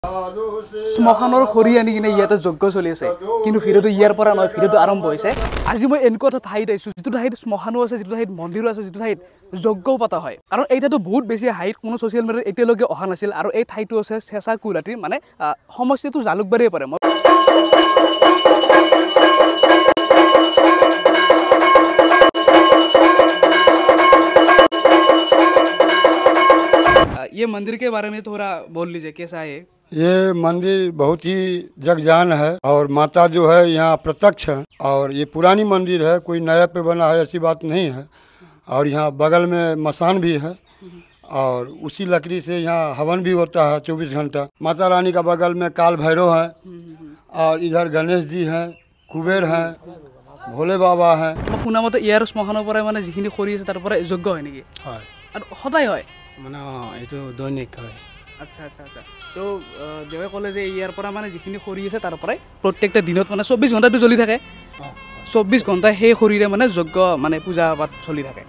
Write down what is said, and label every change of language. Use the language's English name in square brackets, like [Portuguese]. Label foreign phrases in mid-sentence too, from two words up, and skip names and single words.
[Assamese] শ্মশানৰ খৰি আনি কিনে ইয়াতে যজ্ঞ চলি আছে কিন্তু ভিডিঅ'টো ইয়াৰ পৰা নহয় ভিডিঅ'টো আৰম্ভ হৈছে আজি মই এনেকুৱা এটা ঠাইত আহিছো যিটো ঠাইত শ্মশানো আছে যিটো ঠাইত মন্দিৰো আছে যিটো ঠাইত যজ্ঞও পতা হয় কাৰণ এইটাতো বহুত বেছি হাইট কোনো [English] social media [Assamese] এতিয়ালৈকে অহা নাছিল আৰু এই ঠাইটো আছে চেঁচা কুলহাটীৰ মানে সমষ্টিটো জালুকবাৰীয়ে পৰে [Hindi] ये मंदिर के बारे में थोड़ा बोल लीजिए कैसा है ये मंदिर बहुत ही जगजान है और माता जो है यहाँ प्रत्यक्ष है और ये पुरानी मंदिर है कोई नया पे बना है ऐसी बात नहीं है और यहाँ बगल में मसान भी है और उसी लकड़ी से यहाँ हवन भी होता है 24 घंटा माता रानी का बगल में काल भैरव है और इधर गणेश जी हैं कुबेर हैं भोले बाबा हैं [Assamese] শুনা মতে ইয়াৰ শ্মশানৰ পৰা মানে যিখিনি খৰি আছে তাৰ পৰা যজ্ঞ হয় নেকি হয় আৰু সদায় হয় মানে এইটো দৈনিক হয় আচ্ছা আচ্ছা আচ্ছা তো দেৱে ক'লে যে ইয়াৰ পৰা মানে যিখিনি খৰি আছে তাৰ পৰাই প্ৰত্যেকটা দিনত মানে 24 ঘণ্টাটো জ্বলি থাকে 24 ঘণ্টা সেই খৰিৰে মানে যজ্ঞ মানে পূজা পাঠ চলি থাকে